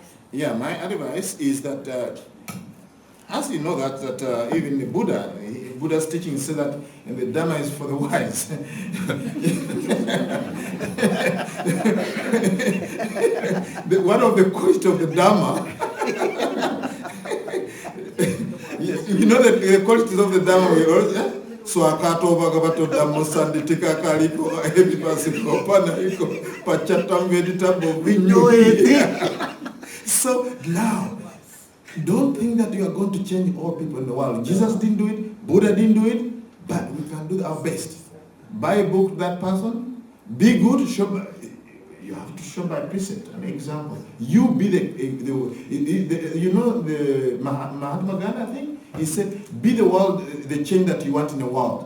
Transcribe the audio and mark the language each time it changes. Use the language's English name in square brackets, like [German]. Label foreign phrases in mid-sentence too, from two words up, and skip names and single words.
[English] Yeah, my advice is that, as you know that even the Buddha's teaching says that the Dhamma is for the wise. One of the qualities of the Dhamma, you know that the qualities of the Dhamma we always [Pali] so akato bhagavato dhammo sanditika kaliko edipasiko panariko pachatam veditabo vinyo. [English] So now, don't think that you are going to change all people in the world. Jesus didn't do it, Buddha didn't do it, but we can do our best. Buy a book to that person, be good, you have to show by precept, an example. You be the Mahatma Gandhi, I think, he said, be the world, the change that you want in the world.